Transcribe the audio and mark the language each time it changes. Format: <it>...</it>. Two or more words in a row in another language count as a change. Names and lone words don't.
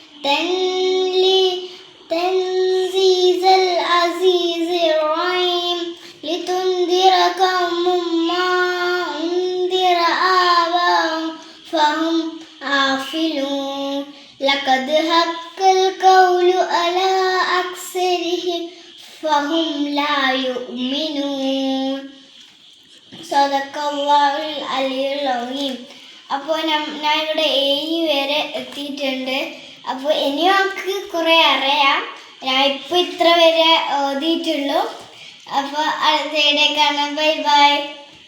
<ar>تنزيل العزيز الرحيم لتنذر قوم ما أنذر آباؤهم فهم غافلون لقد حق القول على أكثرهم فهم لا يؤمنون صدق الله العلي العظيم.</ar> <ml>അപ്പോൾ ഞാൻ ഇവിടെ 7 വരെ എത്തിയിട്ടുണ്ട്. അപ്പോൾ ഇനിയും നമുക്ക് കുറേ അറിയാം. ഞാൻ ഇപ്പോൾ ഇത്ര വരെ ഓതിയിട്ടുള്ളൂ. അപ്പോൾ അടുത്ത വീഡിയോ കാണാം.</ml> <en>bye bye.</en>